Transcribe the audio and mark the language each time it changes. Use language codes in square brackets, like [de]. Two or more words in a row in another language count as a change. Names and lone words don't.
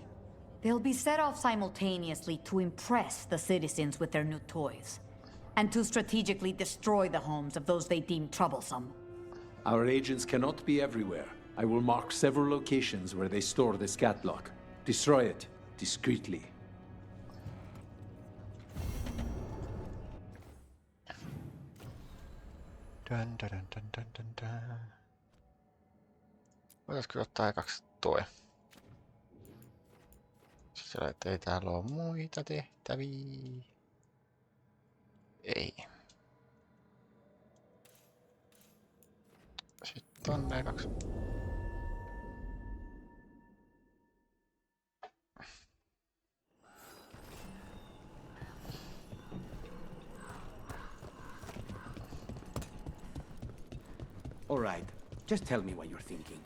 [en] They'll be set off simultaneously to impress the citizens with their new toys, and to strategically destroy the homes of those they deem troublesome. Our agents cannot be everywhere. I will mark several locations where they store this catlock. Destroy it discreetly. Dun, dun, dun, dun, dun, dun, dun. [fi] Voitaisko ottaa ekaksi toi? Sillä että ei täällä ole muita tehtäviä. Ei. Sitten tonne ekaksi. [en] All right. Just tell me what you're thinking.